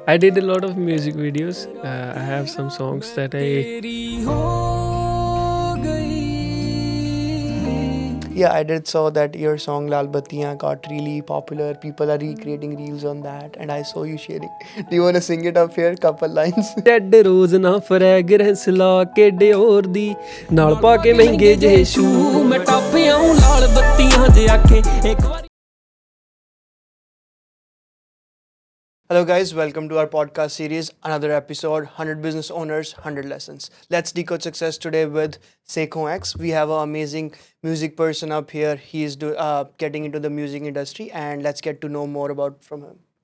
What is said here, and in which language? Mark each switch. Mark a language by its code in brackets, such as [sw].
[en] I did a lot of music videos. I have some songs that I Yeah, I did saw that your song Lal Battiyan got really popular. People are recreating reels on that, and I saw you sharing. Do you want to sing it up here? Couple lines. [pa] Dad ਰੋਜ਼ ਨਾ fragrance ਲਾ ਕੇ Dior ਦੀ ਨਾਲ ਪਾ ਕੇ ਮਹਿੰਗੇ ਜਿਹੇ shoe ਮੈਂ ਟੱਪਿਆਂ ਲਾਲ ਬੱਤੀਆਂ ਜੇ ਆਖੇ ਇੱਕ ਵਾਰੀ [en] Hello, guys. Welcome to our podcast series. Another episode 100 Business Owners, 100 Lessons. Let's decode success today with Sekhon X. We have an amazing music person up here. He is getting into the music industry, and let's get to know more about from him.